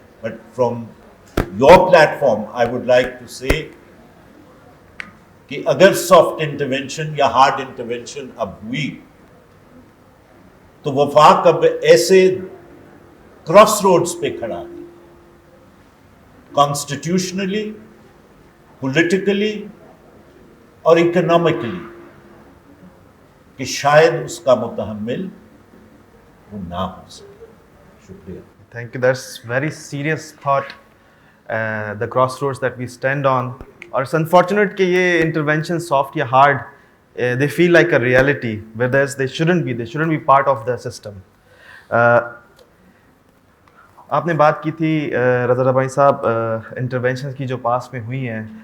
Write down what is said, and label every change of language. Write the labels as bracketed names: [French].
[English] but from your platform I would like to say [Urdu] کہ اگر سافٹ انٹرونشن یا ہارڈ انٹرونشن اب ہوئی تو وفاق اب ایسے کراس روڈز پہ کھڑا ہے, کانسٹیٹیوشنلی, پولیٹیکلی اور اکنامکلی, کہ شاید اس کا متحمل وہ نہ ہو سکے. شکریہ. [English] Thank you. That's very serious thought. The crossroads that we stand on. اور it's unfortunate [Urdu] کہ یہ انٹرونشن سافٹ یا hard [English] they feel like a reality, whereas they shouldn't be part of the system. [Urdu] آپ نے بات کی تھی رضا ربانی صاحب انٹرونشن کی جو پاس میں ہوئی ہیں.